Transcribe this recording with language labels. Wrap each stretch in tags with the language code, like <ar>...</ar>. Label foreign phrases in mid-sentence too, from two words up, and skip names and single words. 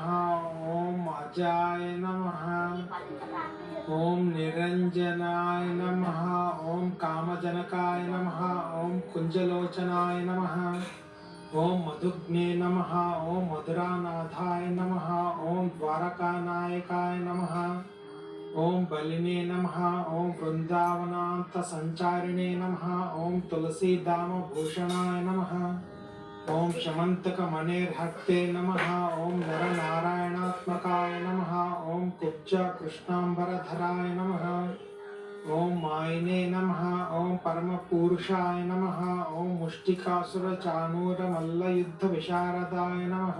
<sa>ఓం అజాయ నమః, ఓం నిరంజనాయ నమః, ఓం కామజనకాయ నమః, ఓం కుంజలోచనాయ నమః, ఓం మధుగ్నే నమః, ఓం మధురానాథాయ నమః, ఓం ద్వారకానాయకాయ నమః, ఓం బలినే నమః, ఓం బృందావనాంత సంచారిణే నమః, ఓం తులసీదామ భూషణాయ నమః, ओम शमंतकमणिर्हस्ते नमः। ओम नरनारायणात्मकाय नमः। ओम कुब्जा कृष्णांबरधराय नमः। ओम मायने नमः। ओम परमपुरुषाय नमः। ओम मुष्टिकासुरचाणूरमल्लयुद्धविशारदाय नमः।</sa>